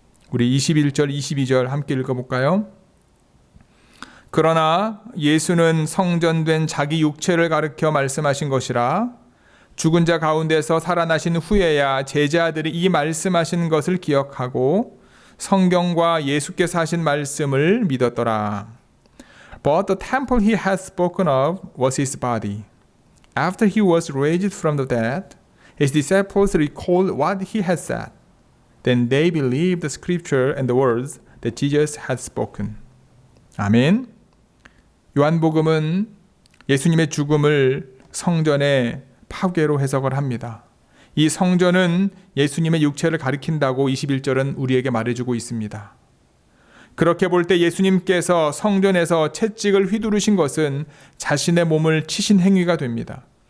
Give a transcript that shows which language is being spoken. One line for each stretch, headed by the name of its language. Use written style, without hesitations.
Korean: 우리 21절, 22절 함께 읽어볼까요? 그러나 예수는 성전된 자기 육체를 가리켜 말씀하신 것이라 죽은 자 가운데서 살아나신 후에야 제자들이 이 말씀하신 것을 기억하고 성경과 예수께서 하신 말씀을 믿었더라.
English: But the temple he had spoken of was his body. After he was raised from the dead, his disciples recalled what he had said. Then they believed the scripture and the words that Jesus had spoken.
Korean: 아멘. 요한복음은 예수님의 죽음을 성전의 파괴로 해석을 합니다. 이 성전은 예수님의 육체를 가리킨다고 21절은 우리에게 말해주고 있습니다. 그렇게 볼 때 예수님께서 성전에서 채찍을 휘두르신 것은 자신의 몸을 치신 행위가 됩니다.